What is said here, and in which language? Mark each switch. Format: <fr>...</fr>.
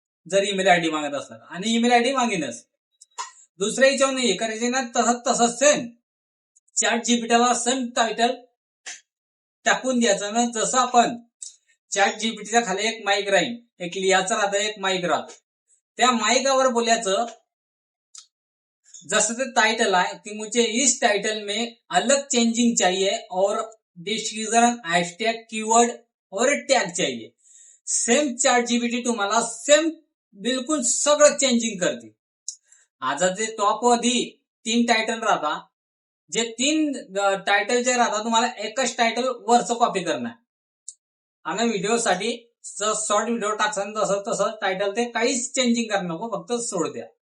<mr>जर email ID मागत असला आणि ईमेल आयडी मागेनच, दुसऱ्या याच्यावर हे करायचे ना, तसंच सेम चॅट जीपीटीला सेम टायटल टाकून द्यायचं ना. जसं आपण चॅट जीपीटीच्या खाली एक माईक राहील, एक लिहाचं राहतं, एक माईक राहत, त्या माईकावर बोलायचं. जसं ते टाइटल आहे</mr> <hi>कि मुझे इस टाइटल में अलग चेंजिंग चाहिए और डिस्क्रिप्शन, हैशटैग, कीवर्ड और टॅग चाहिए.</hi> <mr>सेम चॅट जीपीटी तुम्हाला सेम बिलकुल सगळं चेंजिंग करते. आता जे टॉप मध्ये 3 टायटल राहता, जे 3 टायटल जे राहतात तुम्हाला एकच टायटल वरचं कॉपी करणार. आणि व्हिडिओसाठी शॉर्ट व्हिडिओ टाकसान तसं टायटल ते काहीच चेंजिंग करू नको, फक्त सोड द्या.</mr>